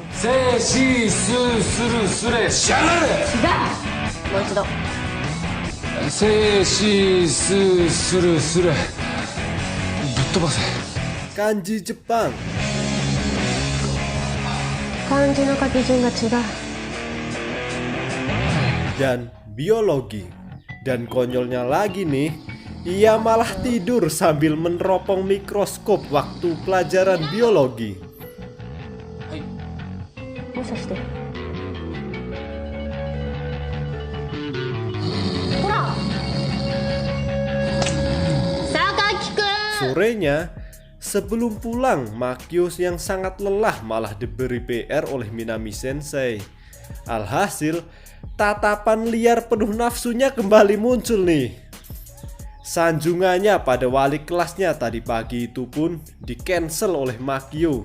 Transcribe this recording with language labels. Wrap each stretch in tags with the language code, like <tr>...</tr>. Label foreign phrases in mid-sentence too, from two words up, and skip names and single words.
<ja>せいしすするすれしゃがれ。違うもう一度せいしすするすれぶっ飛ばせ。</ja> <id>kanji Jepang,</id> <ja>漢字の書き順が違う</ja> <id>dan biologi. Dan konyolnya lagi nih, ia malah tidur sambil meneropong mikroskop waktu pelajaran biologi.</id> <ja>もしかしてほら榊くん</ja> <id>Sorenya, sebelum pulang, Makio yang sangat lelah malah diberi PR oleh Minami Sensei. Alhasil, tatapan liar penuh nafsunya kembali muncul nih. Sanjungannya pada wali kelasnya tadi pagi itu pun di-cancel oleh Makio.</id>